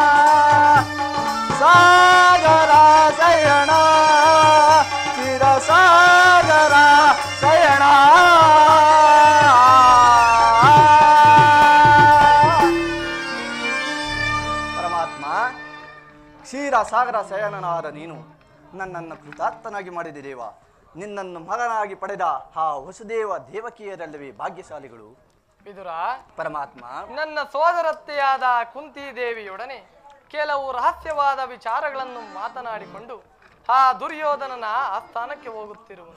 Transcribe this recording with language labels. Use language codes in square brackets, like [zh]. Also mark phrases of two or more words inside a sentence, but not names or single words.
[kn] ಸಾಗರ ಶಯಣ ಶಿರ ಸಾಗರ ಶಯಣ ಪರಮಾತ್ಮ ಕ್ಷೀರ ಸಾಗರ ಶಯನನಾದ ನೀನು ನನ್ನನ್ನು ಕೃತಾರ್ಥನಾಗಿ ಮಾಡಿದೆ ದೇವ. ನಿನ್ನನ್ನು ಮಗನಾಗಿ ಪಡೆದ ಆ ವಸುದೇವ ದೇವಕಿಯರಲ್ಲವೇ ಭಾಗ್ಯಶಾಲಿಗಳು. ವಿದುರ, ಪರಮಾತ್ಮ ನನ್ನ ಸೋದರತ್ತೆಯಾದ ಕುಂತಿ ದೇವಿಯೊಡನೆ ಕೆಲವು ರಹಸ್ಯವಾದ ವಿಚಾರಗಳನ್ನು ಮಾತನಾಡಿಕೊಂಡು ಆ ದುರ್ಯೋಧನನ ಆಸ್ಥಾನಕ್ಕೆ ಹೋಗುತ್ತಿರುವನು.